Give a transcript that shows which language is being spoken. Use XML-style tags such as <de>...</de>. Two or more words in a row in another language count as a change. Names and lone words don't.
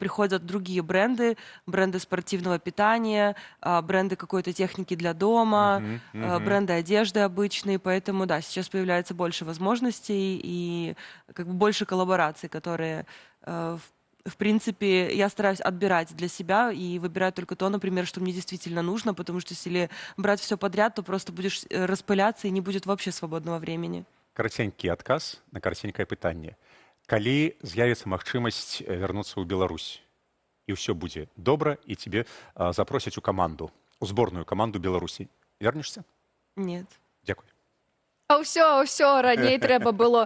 <ru>приходят другие бренды, бренды спортивного питания, бренды какой-то техники для дома, бренды одежды обычные, поэтому да, сейчас появляется больше возможностей и как бы больше коллабораций, которые в принципе, я стараюсь отбирать для себя и выбирать только то, например, что мне действительно нужно, потому что если брать все подряд, то просто будешь распыляться и не будет вообще свободного времени.</ru> <be>Караценькі адказ на караценькае пытанне. Калі з'явіцца магчымасць вярнуцца ў Беларусь, і ўсё будзе добра, і тебе запросяць у каманду, у зборную каманду Беларусі, вернешся?</be> <ru>Нет.</ru> <be>Дзякуй. А ўсё, раней трэба было.</be>